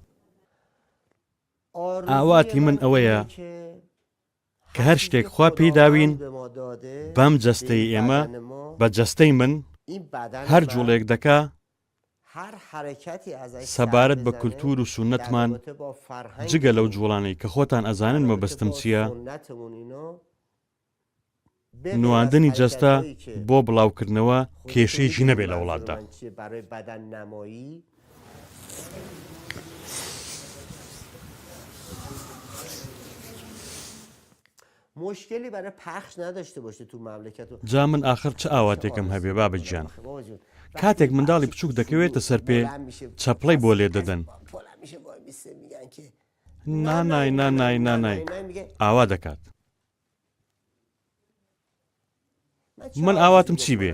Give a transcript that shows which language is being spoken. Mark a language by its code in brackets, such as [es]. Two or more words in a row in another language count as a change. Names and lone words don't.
[ckb] ئاواتی من ئەوەیە کە هەر شتێک خوا پێی داوین بەم جەستەی ئێمە بە جەستەی من هەر جوڵێک دەکا سەبارەت بە کولتور و سونەتمان جگە لەو جوڵانەی کە خۆتان ئەزانن مەبەستم چییە، نواندنی جەستە بۆ بڵاوکردنەوە کێشەیەکی نەبێت لە وڵاتدا. [fa] مشکلی برای پخش نداشته باشه تو مملکت. [ckb] جا [fa] من آخر چه [ckb] ئاواتێکم هەبێ بابەتجان، کاتێک منداڵی بچووک دەکەوێتە سەر پێ چەپڵەی بۆ لێ دەدەن، نانای نانای نانای ئاوا دەکات. من ئاواتم چی بێ؟